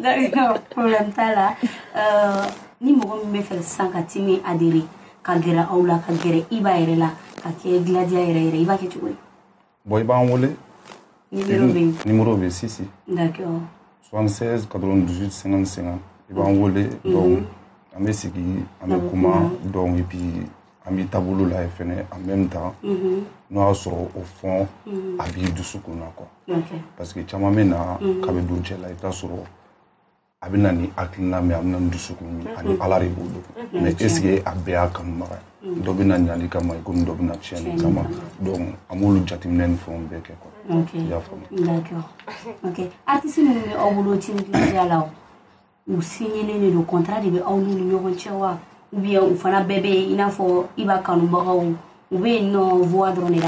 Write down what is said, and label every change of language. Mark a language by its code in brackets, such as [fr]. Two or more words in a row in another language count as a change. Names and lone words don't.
[bm] d'accord problème t'a la ni mɔgɔ min bɛ fɛ sisan ka team adhérer ka gɛrɛ aw la ka gɛrɛ i b'a yɛrɛ la ka kɛ Gladia yɛrɛ i b'a kɛ cogo di bon i b'an wele numéro bɛ sisi [fr] d'accord [bm] 76 98 55 i b'an wele donc an bɛ sigi an bɛ kuma [fr] donc et puis [bm] an bɛ taabolo lajɛ fɛnɛ [fr] en même temps [bm] n'o y'a sɔrɔ o fond a b'i dusukun na quoi parce que caman bɛ na k'a bɛ don cɛ la i bɛ taa sɔrɔ a bɛ na ni hakilina min a bɛ na ni dusukun min ani ala de b'o dɔn [fr] mais est ce que [bm] a bɛɛ y'a kanubaga ye dɔ bɛ na ɲali kama i komi dɔ bɛ na tiɲɛni kama donc an b'olu jateminɛ ni fɛnw bɛɛ kɛ quoi i y'a faamu d'accord ok artiste minnu bɛ aw bolo team Gladia la u signelen de don contrat de bɛ aw n'u ni ɲɔgɔn cɛ wa [fr] ou bien [bm] u fana bɛɛ bɛ i n'a fɔ i b'a kanubagaw u bɛ yen nɔ voix dɔrɔn de la